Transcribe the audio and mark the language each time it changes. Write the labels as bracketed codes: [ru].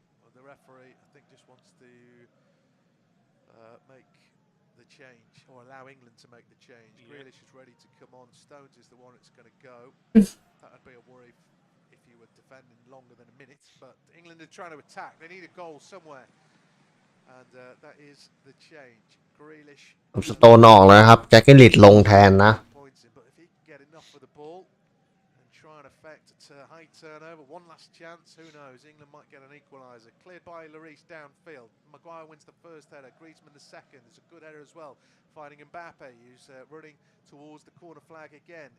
[en] The referee, I think, just wants to make the change or allow England to make the change. Yeah. Grealish is ready to come on. Stones is the one that's going to go. That would be a worry if you were defending longer than a minute. But England are trying to attack. They need a goal somewhere, and that is the change. Grealish. [th] สโตนออกแล้วครับแจ็คกิลลิตลงแทนนะ [en] But if he can get enough for the ball. Try and affect a high turnover. One last chance. Who knows? England might get an equaliser. Cleared by Lloris downfield. Maguire wins the first header. Griezmann the second. There's a good header as well. Finding Mbappe, who's running towards the corner flag again.